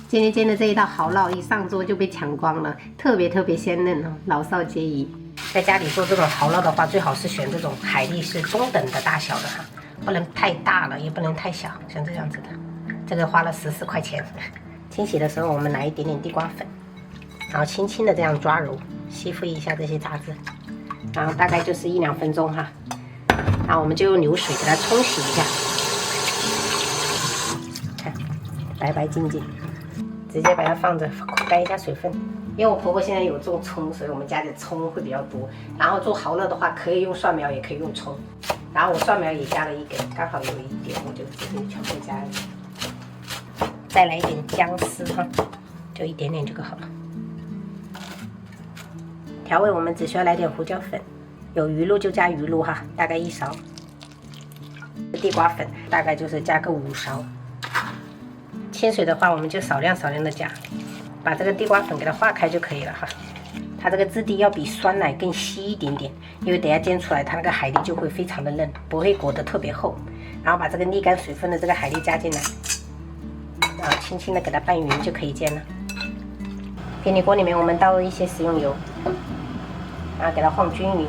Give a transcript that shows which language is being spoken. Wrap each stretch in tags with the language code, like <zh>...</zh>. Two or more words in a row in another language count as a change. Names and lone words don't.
<zh>今天煎的這一道蚝烙一上桌就被搶光了，特別鮮嫩哦，老少皆宜。在家裡做這種蚝烙的話，最好是選這種海力是中等的大小的哈，不能太大了，也不能太小，像這樣子的。這個花了14塊錢。清洗的時候，我們來一點點地瓜粉，然後輕輕的這樣抓揉，吸附一下這些雜質，然後大概就是1-2分鐘哈。然後我們就用流水給它沖洗一下，看白白淨淨，直接把它放着盖一下水分。因為我婆婆現在有種蔥，所以我們家的蔥會比較多。然後做蚝烙的話，可以用蒜苗，也可以用蔥。然後我蒜苗也加了1根，剛好有一點，我就直接全部加了。再來一點薑絲哈，就一點點就好了。調味我們只需要來點胡椒粉。有魚露就加魚露哈，大概1勺。地瓜粉大概就是加個5勺。清水的話，我們就少量的加，把這個地瓜粉給它化開就可以了哈。它這個質地要比酸奶更稀一點點，因為等下煎出來，它那個海蠣就會非常的嫩，不會裹得特別厚。然後把這個瀝乾水分的這個海蠣加進來，然後輕輕的給它拌勻就可以煎了。平底鍋裡面我們倒一些食用油，然後給它晃均勻。</zh>